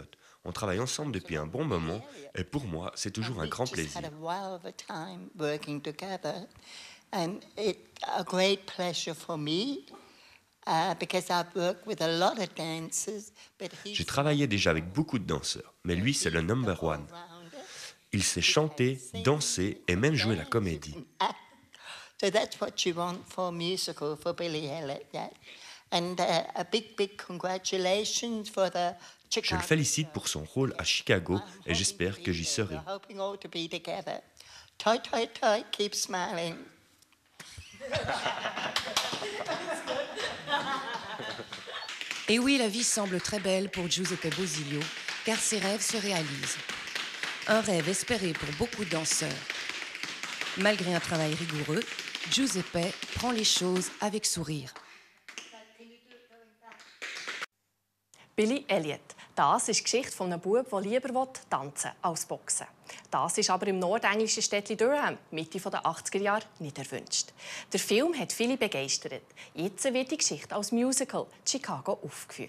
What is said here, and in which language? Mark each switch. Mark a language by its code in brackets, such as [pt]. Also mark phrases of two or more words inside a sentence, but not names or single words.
[fr] On travaille ensemble depuis un bon moment, et pour moi, c'est toujours un grand plaisir. J'ai travaillé déjà avec beaucoup de danseurs, mais lui, c'est le [en] number one. [fr] Il sait chanter, danser et même jouer la comédie. Je le félicite pour son rôle à Chicago et j'espère que j'y serai. Et oui, la vie semble très belle pour Giuseppe Bosilio, car ses rêves se réalisent. Un rêve espéré pour beaucoup de danseurs. Malgré un travail rigoureux, Giuseppe prend les choses avec sourire. Billy Elliot. [de] Das ist die Geschichte von einem Bub, der lieber tanzen als boxen. Das ist aber im nordenglischen Städtchen Durham, Mitte der 80er Jahre, nicht erwünscht. Der Film hat viele begeistert. Jetzt wird die Geschichte als Musical in Chicago aufgeführt.